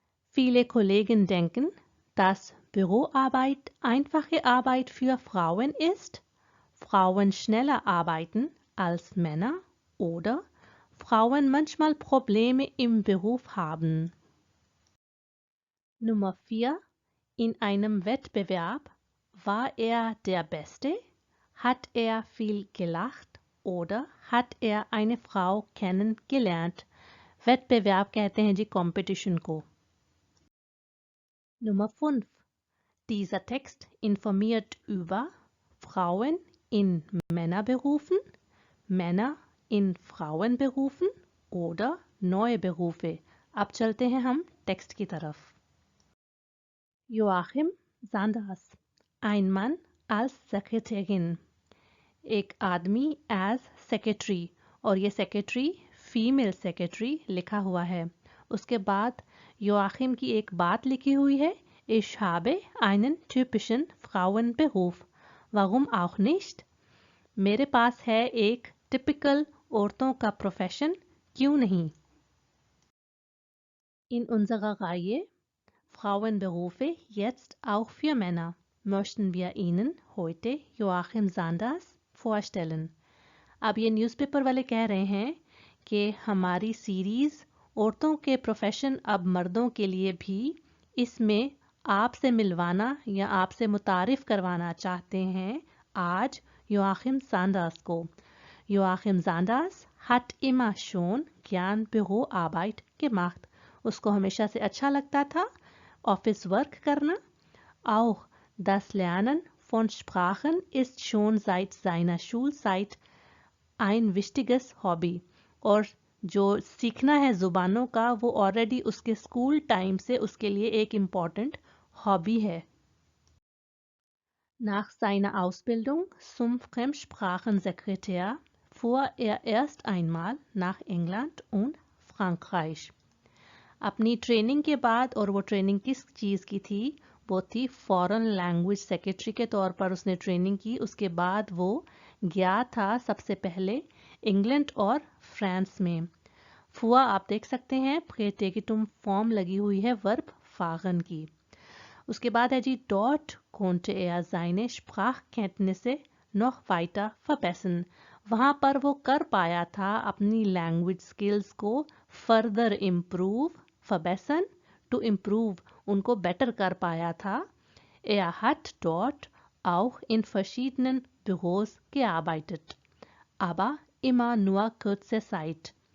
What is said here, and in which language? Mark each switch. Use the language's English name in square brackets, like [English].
[German] Viele Kollegen denken, dass Büroarbeit einfache Arbeit für Frauen ist, Frauen schneller arbeiten als Männer oder Frauen manchmal Probleme im Beruf haben. Nummer 4. In einem Wettbewerb war er der Beste? Hat er viel gelacht oder hat er eine Frau kennengelernt? [Hindi] wettbewerb कहते हैं जी competition को। [German] Nummer 5. Dieser Text informiert über Frauen in Männerberufen, Männer in Frauenberufen oder neue Berufe। [Hindi] अब चलते हैं हम text की तरफ। Joachim Sanders, [German] ein Mann als Sekretärin, [Hindi] एक आदमी एज सेक्रेटरी और ये सेक्रेटरी फीमेल सेक्रेटरी लिखा हुआ है। उसके बाद योआखिम की एक बात लिखी हुई है, [German] Ich habe einen typischen Frauenberuf. Warum auch nicht? [Hindi] मेरे पास है एक टिपिकल औरतों का प्रोफेशन, क्यों नहीं? [German] In unserer Reihe Frauenberufe jetzt auch für Männer möchten wir Ihnen heute Joachim Sanders vorstellen. [Hindi] अब ये न्यूज़पेपर वाले कह रहे हैं कि हमारी सीरीज़ औरतों के प्रोफेशन अब मर्दों के लिए भी, इसमें आपसे मिलवाना या आपसे मुतारिफ करवाना चाहते हैं आज Joachim Sanders को। [German] Joachim Sanders hat immer schon gern Büroarbeit gemacht. [Hindi] उसको हमेशा से अच्छा लगता था ऑफिस वर्क करना। [German] Auch das Lernen von Sprachen ist schon seit seiner Schulzeit ein wichtiges Hobby. [Hindi] और जो सीखना है ज़ुबानों का वो ऑलरेडी उसके स्कूल टाइम से उसके लिए एक इम्पॉर्टेंट हॉबी है। [German] Nach seiner Ausbildung zum Fremdsprachensekretär fuhr er erst einmal nach England und Frankreich. [Hindi] अपनी ट्रेनिंग के बाद, और वो ट्रेनिंग किस चीज़ की थी, वो थी फॉरेन लैंग्वेज सेक्रेटरी के तौर पर उसने ट्रेनिंग की। उसके बाद वो गया था सबसे पहले इंग्लैंड और फ्रांस में। फुआ आप देख सकते हैं प्रेटेगिटुम फॉर्म लगी हुई है वर्ब फागन की। उसके बाद है जी [German] dort konnte er seine Sprachkenntnisse noch weiter verbessern. [Hindi] वहाँ पर वो कर पाया था अपनी लैंग्वेज स्किल्स को further improve, verbessern, to improve, उनको बेटर कर पाया था। [German] Er hat dort auch in verschiedenen Büros gearbeitet, aber immer nur kurze Zeit.